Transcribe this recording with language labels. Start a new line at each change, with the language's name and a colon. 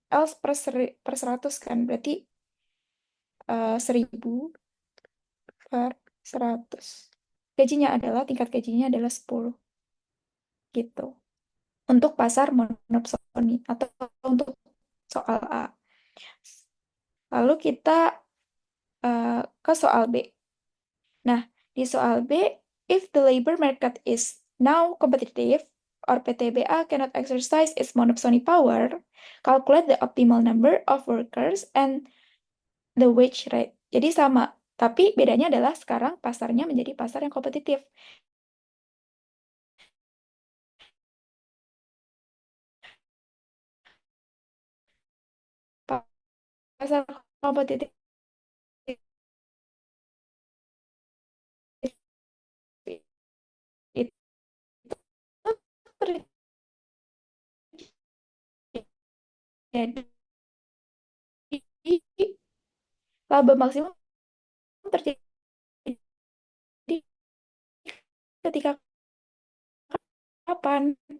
Indonesian: L per 100 kan. Berarti 1000 per 100. Tingkat gajinya adalah 10 gitu. Untuk pasar monopsoni atau untuk soal A. Lalu kita ke soal B. Nah, di soal B,
English: if the labor market is now competitive or PTBA cannot exercise its monopsony power, calculate the optimal number of workers and the wage rate.
Indonesian: Jadi sama, tapi bedanya adalah sekarang pasarnya menjadi pasar yang kompetitif. Pasar kompetitif itu terjadi, laba maksimum terjadi ketika kapan?